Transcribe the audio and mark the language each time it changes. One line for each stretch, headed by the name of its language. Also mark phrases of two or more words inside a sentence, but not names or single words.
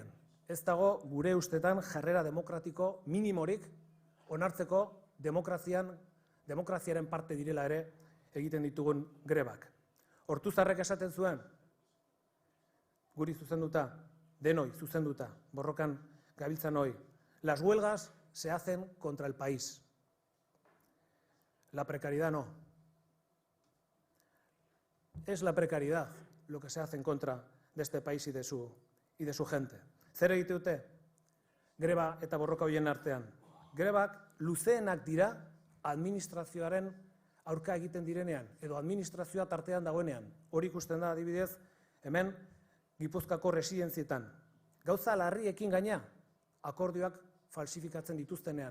Basque: Ez dago gure ustetan jarrera demokratiko minimorik onartzeko demokraziaren parte direla ere egiten ditugun grebak. Ortuzarrek esaten zuen, guri zuzenduta, denoi zuzenduta, borrokan gabiltzan hoi,
Spanish: las huelgas se hacen contra el país. La precariedad no. Es la precariedad lo que se hace en contra de este país y de su gente.
Basque: Zer egite dute? Greba eta borroka horien artean. Grebak luzeenak dira administrazioaren aurka egiten direnean, edo administrazioa tartean dagoenean. Hori ikusten da adibidez, hemen Gipuzkoako residentzietan. Gauza larriekin gaina, akordioak falsifikatzen dituztenean.